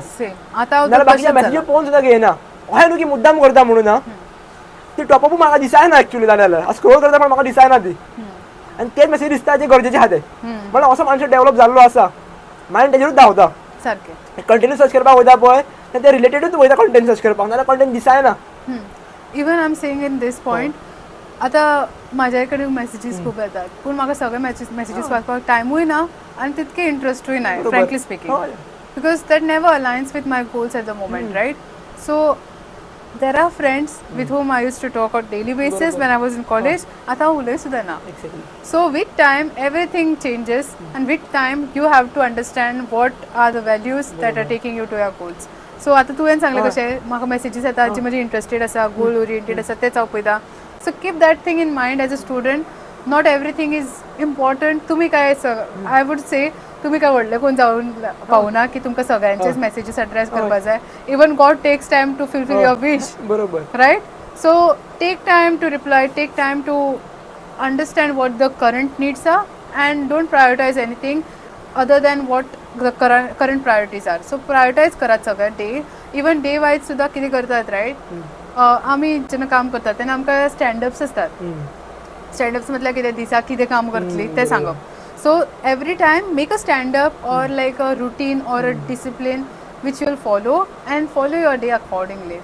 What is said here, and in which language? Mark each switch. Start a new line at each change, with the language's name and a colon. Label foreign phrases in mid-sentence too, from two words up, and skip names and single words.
Konkani: नाल्यार बाकीच्या मेसेजी पळोवन सुद्दां घेयना अशें न्हू की मुद्दाम करता म्हणून ना ती टॉपअप म्हाका दिसायना एक्चुअली जाल्यार स्क्रोल करता पण म्हाका दिसायना ती आनी तेच मेसेज दिसता जे गरजेचे आहा ते म्हळ्यार असो माणसो डेवलप जाल्लो आसा मायंड तेजेरूच धांवता सारकें
English: content search
Konkani: करपाक वयता पळय ते रिलेटेडूच वयता
English: content search
Konkani: करपाक नाल्यार कंटेंट दिसायना.
English: even I am saying in this point
Konkani: आतां म्हाज्या कडेन मेसेजीस खूब येतात पूण म्हाका सगळे मेसेजीस वाचपाक टायमूय ना आनी तितके इंट्रस्टूय ना
English: frankly speaking because that never alliance with my goals at the moment right. so there are friends with whom I used to talk on daily basis when I was in college
Konkani: आतां हांव उलय सुद्दां ना.
English: so with time everything changes and with time you have to understand what are the values that are taking you to your goals.
Konkani: सो आतां तुवें सांगलें कशें म्हाका मेसेजीस येतात जी म्हजी इंट्रस्टेड आसा
English: goal oriented
Konkani: आसा तेच हांव पळयता.
English: So keep that thing in mind as a student. not everything is important.
Konkani: तुम्ही काय
English: I would say
Konkani: तुम्ही काय व्हडले कोण जाऊन पावना की तुमकां सगळ्यांचेच मेसेजीस अड्रेस करपा जाय.
English: even God takes time to fulfill your wish,
Konkani: बरोबर.
English: right? So take time to reply, take time to understand what the current needs are, and don't prioritize anything other than what the current priorities are.
Konkani: So prioritize करात सगळ्या डे,
English: even day wise
Konkani: सुद्धा कितें करतात, रायट? आमी जेन्ना काम करतात तेन्ना आमकां स्टँडअप्स असतात. स्टँडअप्स म्हटल्यार कितें, दिसाक कितें काम करतली तें सांगप.
English: so every time make a standup or like a routine or a discipline which you will follow and follow your day accordingly.